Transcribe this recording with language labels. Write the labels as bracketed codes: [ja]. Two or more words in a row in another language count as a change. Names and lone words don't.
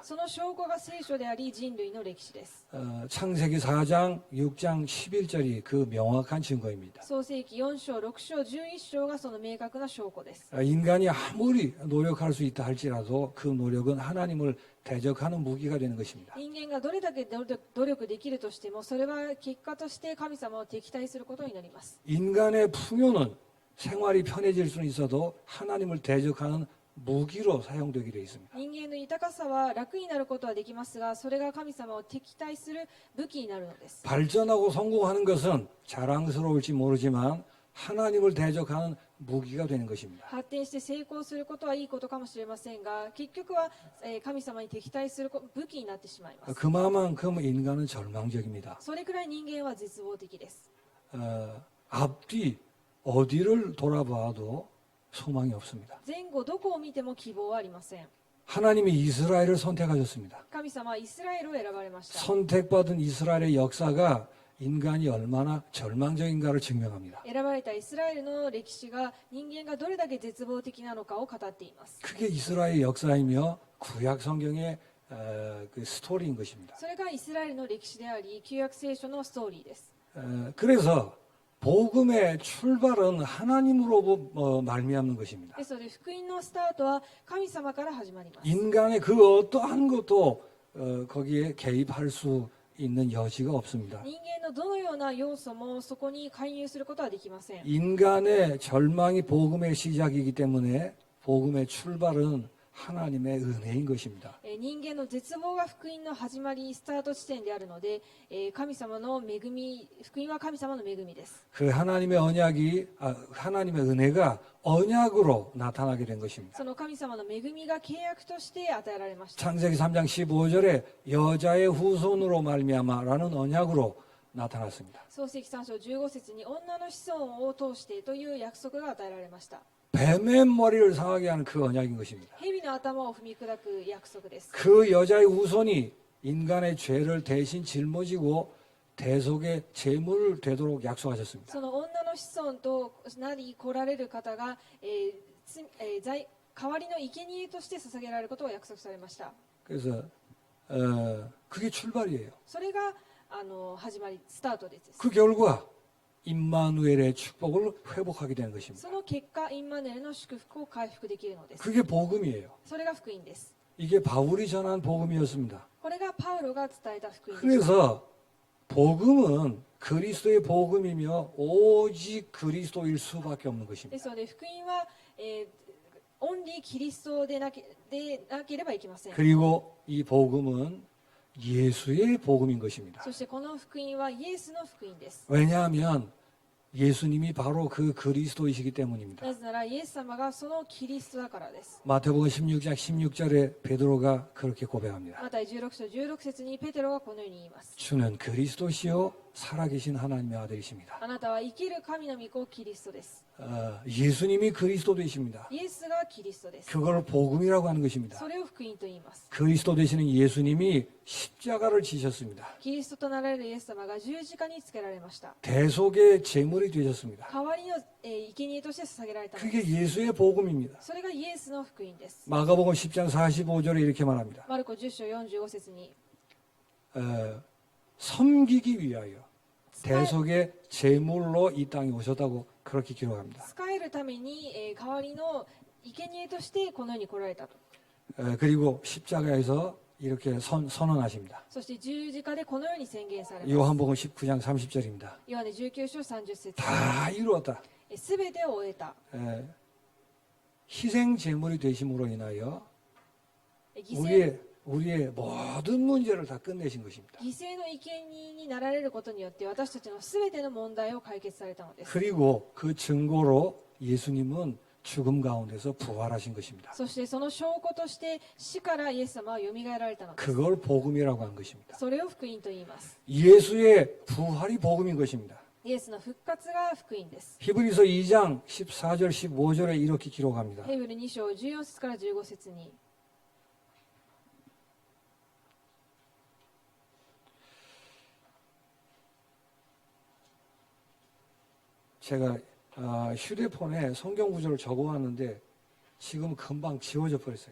[ja] その証拠が聖書であり人類の歴史です。 [ko] 창세기 4장, 6장, 11절이 그 명확한 증거입니다. [ja] 創世記4章、6章、11章がその明確な証拠です。 [ko] 인간이 아무리 노력할 수 있다 할지라도 그 노력은 하나님을 대적하는 무기가 되는 것입니다. [ja] 人間がどれだけ努力できるとしてもそれは結果として神様を敵対することになります。 [ko] 인간의 풍요는 생활이 편해질 수는 있어도 하나님을 대적하는 무기로 사용되게 되어 있습니다. [ja] 人間の豊かさは楽になることはできますがそれが神様を敵対する武器になるのです。 [ko] 발전하고 성공하는 것은 자랑스러울지 모르지만 하나님을 대적하는 무기가 되는 것입니다. [ja] 発展して成功することはいいことかもしれませんが結局は神様に敵対する武器になってしまいます。 [ko] 그만큼 인간은 절망적입니다. [ja] それくらい人間は絶望的です。 [ko] 앞뒤 어디를 돌아봐도 소망이 없습니다. [ja] 前後どこを見ても希望はありません。 [ko] 하나님이 이스라엘을 선택하셨습니다. [ja] 神様はイスラエルを選ばれました。 [ko] 선택받은 이스라엘의 역사가 인간이 얼마나 절망적인가를 증명합니다. [ja] 選ばれたイスラエルの歴史が人間がどれだけ絶望的なのかを語っています。 [ko] 그게 이스라엘 역사이며 구약 성경의 그 스토리인 것입니다. [ja] それがイスラエルの歴史であり、旧約聖書のストーリーです。 [ko] 그래서 복음의 출발은 하나님으로 말미암는 것입니다. [ja] ですので、福音のスタートは神様から始まります。 [ko] 인간의 그 어떠한 것도 거기에 개입할 수 있는 여지가 없습니다. [ja] 人間のどのような要素もそこに介入することはできません。 [ko] 인간의 절망이 복음의 시작이기 때문에 복음의 출발은 하나님의 은혜인 것입니다. [ja] 人間の絶望が福音の始まり、スタート地点であるので、神様の恵み、福音は神様の恵みです。 [ko] 그 하나님의 하나님의 은혜가 언약으로 나타나게 된 것입니다. [ja] その神様の恵みが契約として与えられました。 [ko] 창세기 3장 15절에 여자의 후손으로 말미암아라는 언약으로 나타났습니다. [ja] 創世記3章15節に女の子孫を通してという約束が与えられました。 [ko] 뱀의 머리를 상하게 하는 그 언약인 것입니다. [ja] 蛇の頭を踏み砕く約束です。 [ko] 그 여자의 후손이 인간의 죄를 대신 짊어지고 대속의 제물을 되도록 약속하셨습니다. [ja] その女の子孫となり来られる方が、代わりの生贄として捧げられることを約束されました。 [ko] 그래서 그게 출발이에요. [ja] それが始まり、スタートです。 [ko] 그 결과 임마누엘의 축복을 회복하게 되는 것입니다. [ja] その結果、インマヌエルの祝福を回復できるのです。 [ko] 그게 복음이에요. [ja] それが福音です。 [ko] 이게 바울이 전한 복음이었습니다. [ja] これがパウロが伝えた福音です。 [ko] 그래서 복음은 그리스도의 복음이며 오직 그리스도일 수밖에 없는 [ja] で [ko] 것입니다. [ja] すので、福音は、オンリーキリストでなければいけません。 [ko] 그리고 이 복음은 예수의 복음인 것입니다. [ja] そしてこの福音はイエスの福音です。 [ko] 왜냐하면 예수님이 바로 그 그리스도이시기 때문입니다. [ja] なぜならイエス様がそのキリストだからです。 [ko] 마태복음 16장 16절에 베드로가 그렇게 고백합니다. [ja] マタイ16章16節にペテロがこのように言います。 [ko] 주는 그리스도시요 살아계신 하나님의 아들이십니다. [ja] あなたは生きる神の御子キリストです。 [ko] 예수님이 그리스도 되십니다. [ja] イエスがキリストです。 [ko] 그걸 복음이라고 하는 것입니다. [ja] それを福音と言います。 [ko] 그리스도 되시는 예수님이 십자가를 지셨습니다. [ja] キリストとなられるイエス様が十字架につけられました。 [ko] 대속의 제물이 되셨습니다. [ja] 代わりの生贄として捧げられたのです。 [ko] 그게 예수의 복음입니다. [ja] それがイエスの福音です。 [ko] 마가복음 10장 45절에 이렇게 말합니다. [ja] マルコ10章45節に [ko] 섬기기 위하여 대속의 제물로 이 땅에 오셨다고 그렇게 기록합니다. [ja] 仕えるために、代わりの生贄としてこの世に来られたと。 [ko] 그리고 십자가에서 이렇게 선언하십니다. [ja] そして十字架でこのように宣言されます。 [ko] 요한복음 19장 30절입니다. [ja] ヨハネ19章30節 [ko] 다 이루었다. [ja] すべてを終えた。 [ko] 희생 제물이 되심으로 인하여 [ja] 犠 [ko] 우리의 모든 문제를 다 끝내신 것입니다. [ja] 牲の生贄になられることによって私たちのすべての問題を解決されたのです。 [ko] 그리고 그 증거로 예수님은 죽음 가운데서 부활하신 것입니다. [ja] そしてその証拠として死からイエス様はよみがえられたのです。 [ko] 그걸 복음이라고 한 것입니다. [ja] それを福音と言います。 [ko] 예수의 부활이 복음인 것입니다. [ja] イエスの復活が福音です。 [ko] 히브리서 2장 14절 15절에 이렇게 기록합니다. [ja] ヘブル2章14節から15節に [ko] 제가 휴대폰에 성경 구절을 적어왔는데 지금 금방 지워져 버렸어요.